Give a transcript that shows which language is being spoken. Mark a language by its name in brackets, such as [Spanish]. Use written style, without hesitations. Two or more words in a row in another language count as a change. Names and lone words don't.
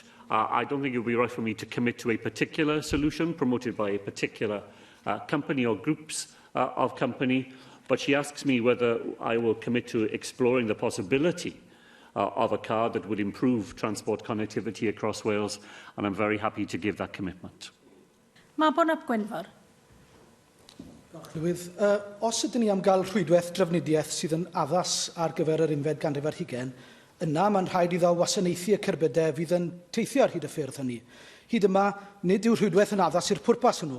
[English] I don't think it would be right for me to commit to a particular solution promoted by a particular company or groups of company, but she asks me whether I will commit to exploring the possibility of a card that would improve transport connectivity across Wales, and I'm very happy to give that commitment. [Welsh] Mabon ap Gwynfor. Os ydyn ni am gael rhwydwaith drafnidiaeth sydd yn addas ar gyfer yr unfed ganrif ar hugain, yna mae'n rhaid iddo wasanaethu y cerbydau fydd yn teithio ar hyd y ffyrdd hynny. Hyd yma, nid yw'r rhwydwaith yn addas i'r pwrpas hwnnw.